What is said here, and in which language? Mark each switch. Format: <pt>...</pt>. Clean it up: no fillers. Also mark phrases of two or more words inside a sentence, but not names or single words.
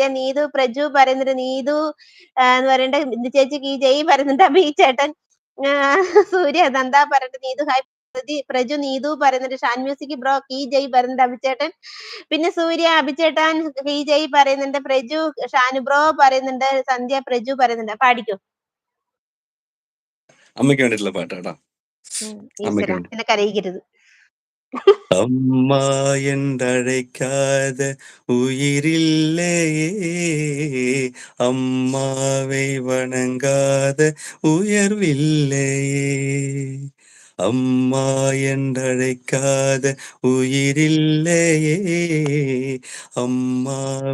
<ml>നീതു പ്രജു പറയുന്നുണ്ട്, നീതു എന്ന് പറയുന്നുണ്ട്, ചേച്ചിക്ക് ഈ ജയ് പറയുന്നുണ്ട്, അപ്പൊ ഈ ചേട്ടൻ സൂര്യ നന്ദ പറയുന്നുണ്ട്, നീതു ഹായ്, പ്രജു നീതു പറയുന്നുണ്ട്, ഷാൻ മ്യൂസിക് ബ്രോ</ml> <hi>की जय</hi> <ml>പറയുന്നുണ്ട് അഭിചേട്ടൻ. പിന്നെ സൂര്യ അഭിചേട്ടൻ</ml> <hi>की जय</hi> <ml>പറയുന്നുണ്ട്, പ്രജു ഷാനു ബ്രോ പറയുന്നുണ്ട്, സന്ധ്യ പ്രജു പറയുന്നുണ്ട്. പാടിക്കോ. അമ്മയ്ക്ക് വേണ്ടിയിട്ടുള്ള പാട്ടാടാ. എന്നെ കരയിക്കരുത്.</ml> <ta>அம்மா என்றழைக்காத உயிரில்லையே, அம்மாவை வணங்காத உயர்வில்லையே, அம்மா என்றழைக்காத உயிரில்லையே அம்மா</ta>